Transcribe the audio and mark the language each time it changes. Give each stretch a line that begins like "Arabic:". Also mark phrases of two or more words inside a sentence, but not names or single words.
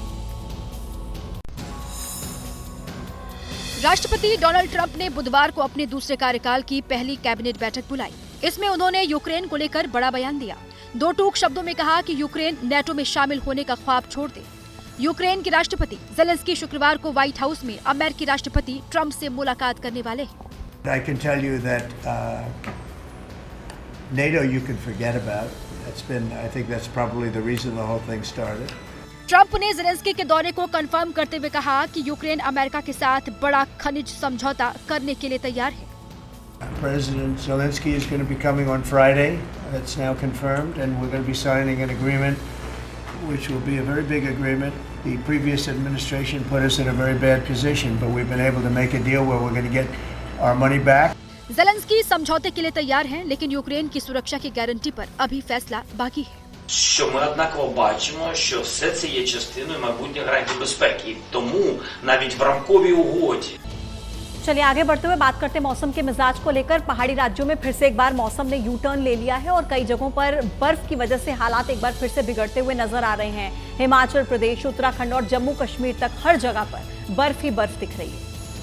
Hindi: राष्ट्रपति डोनाल्ड ट्रंप ने बुधवार को अपने दूसरे कार्यकाल की पहली कैबिनेट बैठक बुलाई। इसमें उन्होंने यूक्रेन को लेकर बड़ा बयान दिया। 2 टूक शब्दों में कहा कि यूक्रेन नेटो में शामिल होने का ख्वाब छोड़ दे। यूक्रेन के राष्ट्रपति ज़ेलेंस्की शुक्रवार को व्हाइट हाउस में अमेरिकी राष्ट्रपति ट्रंप से मुलाकात करने वाले हैं।
English: I can tell you that NATO you can forget about. I think that's probably the reason the whole thing started.
Hindi: ट्रंप ने ज़ेलेंस्की के दौरे को कंफर्म करते हुए कहा कि यूक्रेन अमेरिका के साथ बड़ा खनिज समझौता करने के लिए तैयार है।
English: President Zelensky is going to be coming on Friday. That's now confirmed, and we're going to be signing an agreement, which will be a very big agreement. The previous administration put us in a very bad position, but we've been able to make a deal where we're going to get our money back.
Hindi: ज़ेलेंस्की समझौते के लिए तैयार हैं, लेकिन यूक्रेन की सुरक्षा की गारंटी पर अभी फैसला बाकी है।
Ukrainian: Що ми однаково бачимо, що все це є частиною майбутніх гарантій безпеки, і тому навіть в рамковій угоді.
Hindi: चलिए आगे बढ़ते हुए बात करते हैं मौसम के मिजाज को लेकर। पहाड़ी राज्यों में फिर से एक बार मौसम ने
English: U turn
Hindi: ले लिया है और कई जगहों पर बर्फ की वजह से हालात एक बार फिर से बिगड़ते हुए नजर आ रहे हैं। हिमाचल प्रदेश, उत्तराखंड और जम्मू कश्मीर तक हर जगह पर बर्फ ही बर्फ दिख रही है।